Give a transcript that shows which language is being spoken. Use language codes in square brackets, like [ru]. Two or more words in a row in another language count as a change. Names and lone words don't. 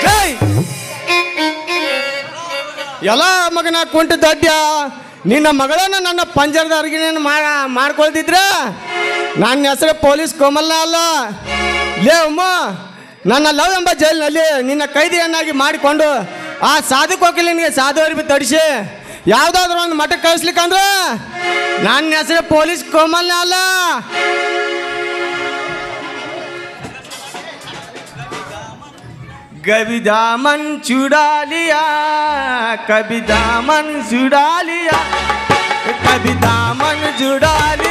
[kn] ಎಲ್ಲ ಮಗನ ಕುಂಟ ದೊಡ್ಡ ನಿನ್ನ ಮಗಳನ್ನ ನನ್ನ ಪಂಜರದ ಅರ್ಗಿನ ಮಾಡ್ಕೊಳ್ತಿದ್ರ ನನ್ನ ಹೆಸರು ಪೊಲೀಸ್ ಕೋಮಲ್ನ ಅಲ್ಲ ಲೇ ಉಮ್ಮ ನನ್ನ ಲವ್ ಎಂಬ ಜೈಲಿನಲ್ಲಿ ನಿನ್ನ ಕೈದಿಯನ್ನಾಗಿ ಮಾಡಿಕೊಂಡು ಆ ಸಾಧು ಕೋಕಿಲಿನಿಗೆ ಸಾಧು ಅರಿವಿ ತಡಿಸಿ ಯಾವುದಾದ್ರೂ ಒಂದು ಮಠಕ್ಕೆ ಕಳಿಸ್ಲಿಕ್ಕಂದ್ರೆ ನನ್ನ ಹೆಸರು ಪೊಲೀಸ್ ಕೋಮಲ್ನ ಅಲ್ಲ. [hi] कभी दामन चुरा लिया कभी दामन चुरा लिया कभी दामन जुड़ा